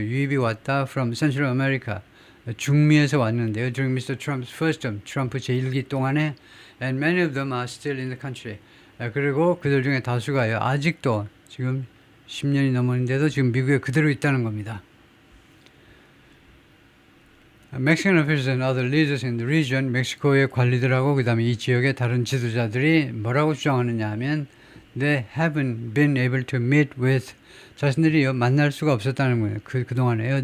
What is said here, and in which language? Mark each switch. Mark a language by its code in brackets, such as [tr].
[ko] 유입이 왔다 [en] from Central America, [ko] 중미에서 왔는데요. [en] During Mr. Trump's first term, [ko] 트럼프 제1기 동안에 [en] and many of them are still in the country. [ko] 그리고 그들 중에 다수가요. 아직도 지금 10년이 넘었는데도 지금 미국에 그대로 있다는 겁니다. [en] Mexican officials and other leaders in the region, [ko] 멕시코의 관리들하고 그 다음에 이 지역의 다른 지도자들이 뭐라고 주장하느냐 하면 [en] they haven't been able to meet with, [ko] 자신들이 만날 수가 없었다는 거예요. 그동안에요.